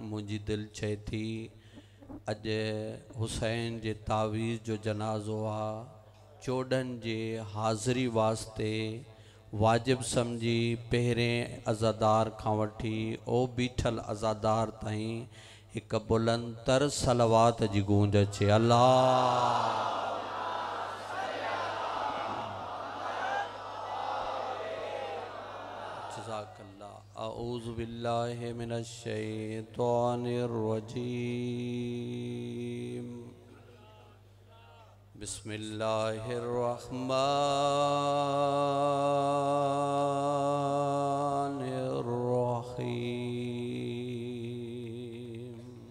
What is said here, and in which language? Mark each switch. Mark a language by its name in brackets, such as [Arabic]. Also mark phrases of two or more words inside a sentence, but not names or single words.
[Sindhi] मुंहिंजी दिल चए थी अॼु हुसैन जे तावीज़ जो जनाज़ो आहे चोॾहनि जे हाज़िरी वास्ते वाजिब समझी पहिरें अज़ादार खां वठी ओ बीठल अज़ादार ताईं एक बुलंदतर सलवात जी गूंज अचे। [Arabic] الله أعوذ بالله من الشيطان الرجيم بسم الله الرحمن الرحيم